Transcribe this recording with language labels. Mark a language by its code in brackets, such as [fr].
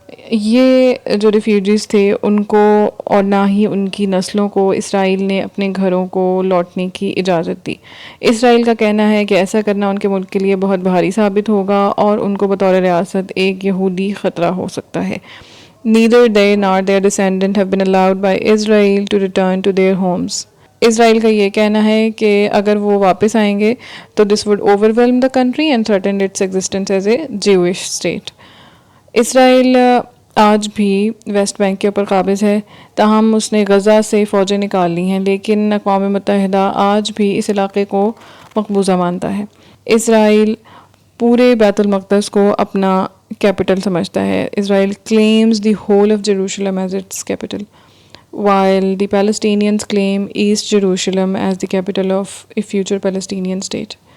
[ur] یہ جو ریفیوجیز تھے ان کو اور نہ ہی ان کی نسلوں کو اسرائیل نے اپنے گھروں کو لوٹنے کی اجازت دی۔ اسرائیل کا کہنا ہے کہ ایسا کرنا ان کے ملک کے لیے بہت بھاری ثابت ہوگا اور ان کو بطور ریاست ایک یہودی خطرہ ہو سکتا ہے۔ [en] Neither they nor their descendants have been allowed by Israel to return to their homes. [ur] اسرائیل کا یہ کہنا ہے کہ اگر وہ واپس آئیں گے تو [en] this would overwhelm the country and threaten its existence as a Jewish state. [ur] اسرائیل آج بھی ویسٹ بینک کے اوپر قابض ہے، تاہم اس نے غزہ سے فوجیں نکال لی ہیں، لیکن اقوام متحدہ آج بھی اس علاقے کو مقبوضہ مانتا ہے۔ اسرائیل پورے بیت المقدس کو اپنا کیپٹل سمجھتا ہے۔ اسرائیل [en] claims the whole of Jerusalem as its capital, while the Palestinians claim East Jerusalem as the capital of a future Palestinian state.